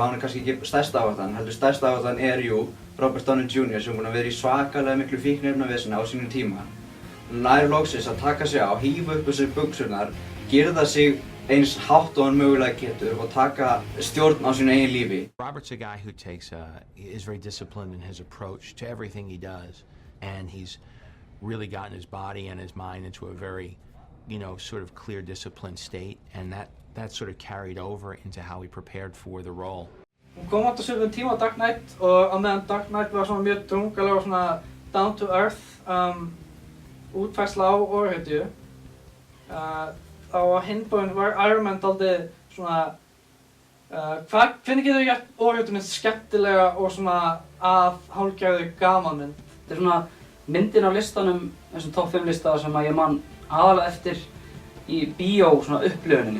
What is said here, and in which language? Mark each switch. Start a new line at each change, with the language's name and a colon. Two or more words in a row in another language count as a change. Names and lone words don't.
Icelandic: Hann kannski ekki stærsta áhættan, heldur stærsta áhættan Robert Downey Jr. sem búinn að vera í svakalega miklu fíkniefnaveseni á sínum tíma. Nær loksins að taka sig á, hífa upp þessar buxurnar, girða sig eins hátt og hann mögulega getur og taka stjórn á sínu eigin lífi.
English: Robert's a guy who is very disciplined in his approach to everything he does, and he's really gotten his body and his mind into a very, sort of clear, disciplined state, and that sort of carried over into how he prepared for the role.
Icelandic: Hún kom átt á svipum tíma á Dark Knight og á meðan Dark Knight var svona mjög drungaleg og svona
English: down to earth
Icelandic: útfærsla á ofurhetju. Á hinn bóginn var Iron Man dálítið svona hvernig getur við gert ofurhetjuna skemmtilega og svona að hálfgerðu gamanmynd? Þetta er svona myndin á listanum, þessum top 5 lista sem að ég man aðalega eftir í bíó svona upplifuninni.